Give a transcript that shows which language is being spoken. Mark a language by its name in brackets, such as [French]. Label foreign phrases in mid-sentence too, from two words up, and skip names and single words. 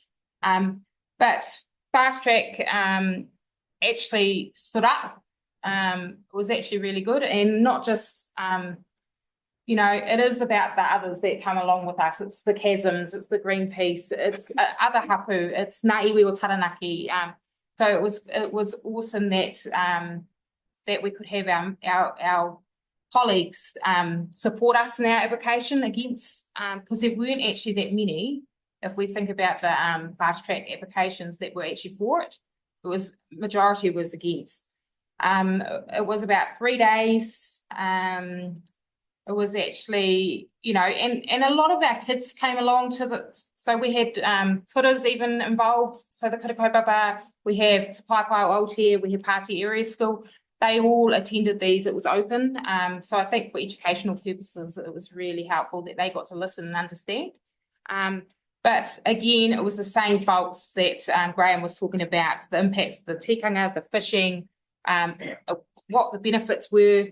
[English] But fast track actually stood up. It was actually really good, and not just, it is about the others that come along with us. It's the chasms, it's the Greenpeace, it's other hapu, it's [Māori] ngā iwi o Taranaki. [English] So it was awesome that we could have our colleagues support us in our application against, because there weren't actually that many. If we think about the fast track applications that were actually for it, majority was against. It was about 3 days. It was actually, and a lot of our kids came along so we had kuras even involved. So the [Māori] kura kaupapa, [English] we have Te Paepae o Aotearoa, we have Pāti Area School. They all attended these. It was open. So I think for educational purposes, it was really helpful that they got to listen and understand. But again, it was the same faults that Graham was talking about, the impacts of the tikanga, the fishing, what the benefits were.